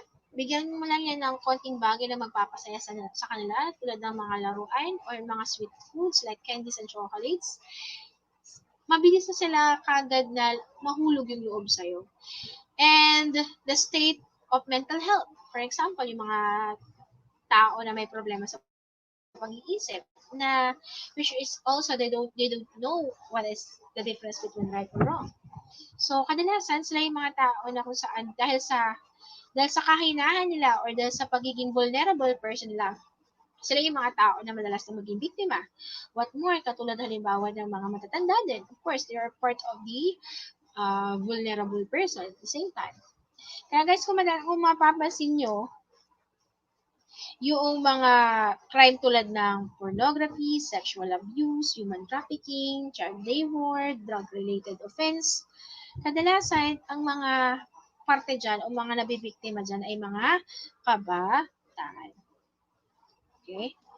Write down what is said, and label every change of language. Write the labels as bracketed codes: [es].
[tl] Bigyan mo lang yan ng konting bagay na magpapasaya sa kanila, tulad ng mga laruan or mga sweet foods [en] like candies and chocolates. [tl] Mabilis na sila kagad na mahulog yung loob sa'yo. [en] And the state of mental health. For example, [tl] yung mga tao na may problema sa pag-iisip na [en] which is also they don't know what is the difference between right or wrong. [tl] So kadalasan sila yung mga tao na kung saan dahil sa kahinahan nila or dahil sa pagiging vulnerable person nila, sila yung mga tao na madalas na maging biktima. What more, katulad halimbawa ng mga matatanda din. [en] Of course, they are part of the vulnerable person at the same time. [tl] Kaya guys, kung mapapansin nyo, yung mga crime tulad ng pornography, sexual abuse, human trafficking, child labor, drug-related offense, kadalasan, ang mga parte dyan o mga nabibiktima dyan ay mga kabataan. Okay?